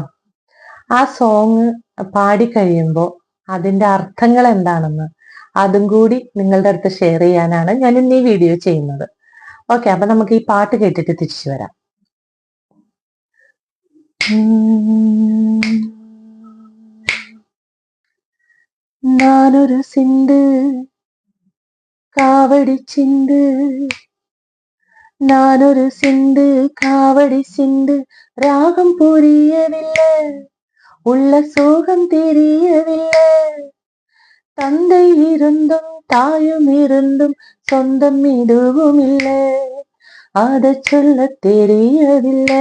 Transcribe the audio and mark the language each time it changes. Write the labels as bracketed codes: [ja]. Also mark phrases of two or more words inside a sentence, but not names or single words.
[ml] ആ സോങ് പാടിക്കഴിയുമ്പോൾ അതിൻ്റെ അർത്ഥങ്ങൾ എന്താണെന്ന് അതും കൂടി നിങ്ങളുടെ അടുത്ത് ഷെയർ ചെയ്യാനാണ് ഞാൻ ഇന്ന് ഈ വീഡിയോ ചെയ്യുന്നത്. ഓക്കെ, അപ്പൊ നമുക്ക് ഈ പാട്ട് കേട്ടിട്ട് തിരിച്ചു വരാം. [ta] நானொரு சிந்து காவடி சிந்து, நானொரு சிந்து காவடி சிந்து, ராகம் புரியவில்லை, உள்ள சோகம் தெரியவில்லை. தந்தை இருந்தும் தாயும் இருந்தும் சொந்தம் இதுவும் இல்லை, அதை சொல்ல தெரியவில்லை.